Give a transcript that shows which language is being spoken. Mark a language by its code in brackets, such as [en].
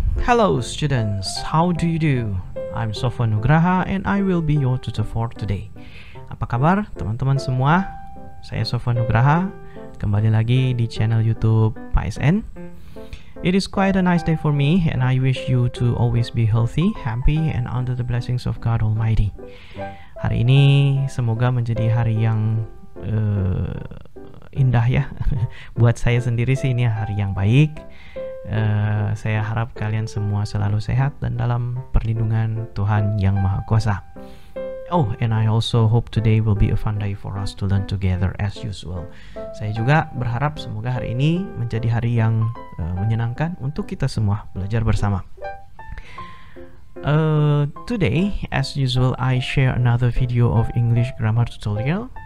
[en] Hello students, how do you do? I'm Sofwan Nugraha and I will be your tutor for today. [id] Apa kabar teman-teman semua? Saya Sofwan Nugraha, kembali lagi di channel YouTube PASN. [en] It is quite a nice day for me and I wish you to always be healthy, happy and under the blessings of God Almighty. [id] Hari ini semoga menjadi hari yang indah ya. Buat saya sendiri sih ini hari yang baik. Saya harap kalian semua selalu sehat dan dalam perlindungan Tuhan yang Maha Kuasa. [en] Oh, and I also hope today will be a fun day for us to learn together as usual. [id] Saya juga berharap semoga hari ini menjadi hari yang menyenangkan untuk kita semua belajar bersama. [en] Today, as usual, I share another video of English grammar tutorial.